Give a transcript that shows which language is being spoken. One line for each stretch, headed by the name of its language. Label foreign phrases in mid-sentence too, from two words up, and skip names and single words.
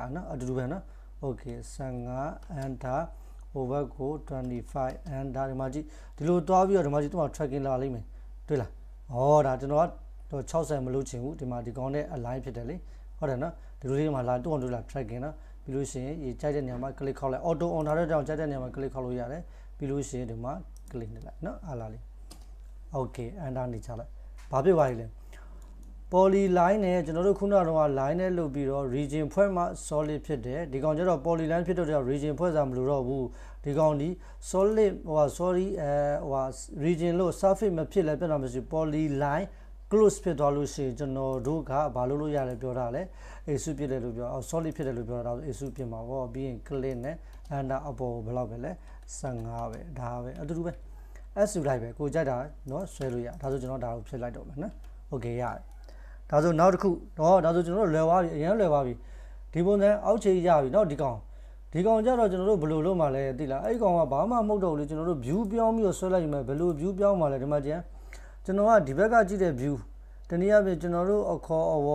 Burmese: အောင်နော်အတူတူပဲနော်
English: okay 15 enter
Burmese: ဟိုဘက်ကို25 enter ဒီမှာကြည့်ဒီလိုတွားပြီးတော့ဒီမှာကြည့်သူက tracking လာလိမ့်မယ်တွေ့လားဩဒါကျွန်တော်ကတော့60မလို့ချင်ဘူးဒီမှာဒီကောင်နဲ့ align ဖြစ်တယ်လေဟုတ်တယ်နော်ဒီလိုလေးမှာလာတူအောင်တူလာ tracking နော်ပြီးလို့ရှိရင်ရေကြိုက်တဲ့နေရာမှာ click ခေါက်လိုက်
English: auto on
Burmese: ထားတဲ့ကြောင့်ကြိုက်တဲ့နေရာမှာ click ခေါက်လို့ရတယ်ပြီးလို့ရှိရင်ဒီမှာ click နှိပ်လိုက်နော်အားလာလေး
English: okay enter
Burmese: နေချလိုက်ဘာဖြစ်သွားပြီလဲ
English: poly line
Burmese: နဲ့ကျွန်တော်တို့ခုနကတော့ line နဲ့လုပ်ပြီးတော့ region ဖွဲ့မှ solid ဖြစ်တယ်ဒီကောင်ကျတော့
English: poly line
Burmese: ဖြစ်တော့ region ဖွဲ့စားမလို့တော့ဘူးဒီကောင်ဒီ
English: solid region
Burmese: လို့ surface မဖြစ်လဲပြတ်တာမရှိ
English: poly line close
Burmese: ဖြစ်သွားလို့ရှိရင်ကျွန်တော်တို့ကဘာလုပ်လို့ရလဲပြောတာလဲ extrude ဖြစ်တယ်လို့ပြော solid ဖြစ်တယ်လို့ပြောတာဒါဆို extrude ဖြစ်မှာပေါ့ပြီးရင် click နဲ့ enter အပေါ်ဘယ်လောက်ပဲလဲ15ပဲဒါပဲအတူတူပဲ extrude လိုက်ပဲကိုကြိုက်တာเนาะဆွဲလို့ရဒါဆိုကျွန်တော်ဒါကိုဖြစ်လိုက်တော့မယ်နော် okay ရတယ်ဒါဆိုနောက်တစ်ခုတော့ဒါဆိုကျွန်တော်တို့လွယ်သွားပြီအရင်လွယ်သွားပြီဒီပုံစံအောက်ခြေရပြီเนาะဒီကောင်ကြတော့ကျွန်တော်တို့ဘယ်လိုလုပ်မှလဲသိလားအဲ့ဒီကောင်ကဘာမှမဟုတ်တော့ဘူးလေကျွန်တော်တို့ view ပြောင်းပြီးတော့ဆွဲလိုက်ရင်ဘယ်လို view ပြောင်းမှလဲဒီမှာကျန်ကျွန်တော်ကဒီဘက်ကကြည့်တဲ့ view တနည်းအားဖြင့်ကျွန်တော်တို့အခေါ်အဝေါ်